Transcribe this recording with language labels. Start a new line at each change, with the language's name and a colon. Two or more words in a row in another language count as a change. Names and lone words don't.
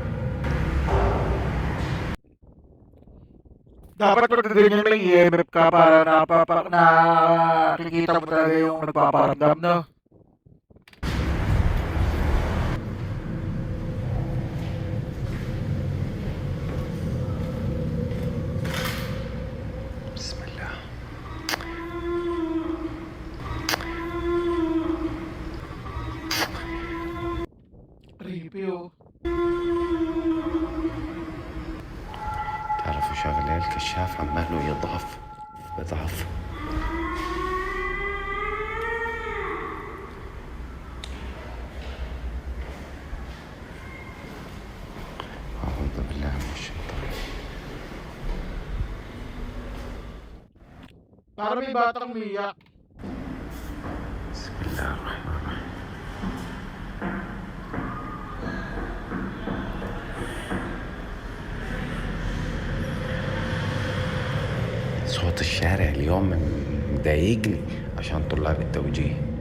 Filipino: Dapat pag ganyan may EMF ka para nakikita mo talaga yung nagpaparamdam, no?
Arabic: بسم الله.
Filipino: Creepy oh.
Arabic: تعرفوا شغلة الكشاف عماله يضعف بضعف. أعوذ بالله من الشيطان.
Filipino: Para may batang umiyak.
Arabic: بسم الله الرحمن الرحيم. صوت الشارع اليوم مضايقني عشان طلاب التوجيه.